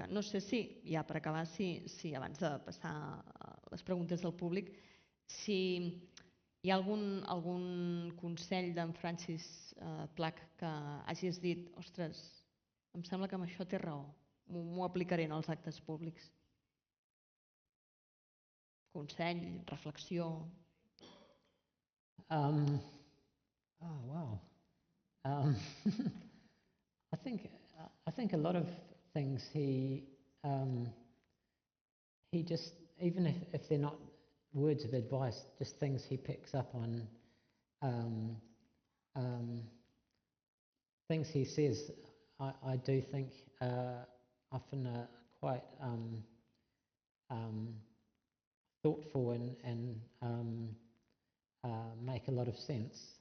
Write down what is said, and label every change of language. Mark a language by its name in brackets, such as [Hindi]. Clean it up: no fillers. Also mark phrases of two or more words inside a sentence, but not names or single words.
[Catalan] No sé si, ja per acabar, si abans de passar a les preguntes del públic, si hi ha algun consell d'en Francis Plack que hagis dit, ostres, em sembla que amb això té raó, m'ho aplicaré en els actes públics. Consell, reflexió... [English] Oh, wow. I think a lot of things he just, even if they're not words of advice, just things he picks up on, things he says, I do think often are quite thoughtful and make a lot of sense.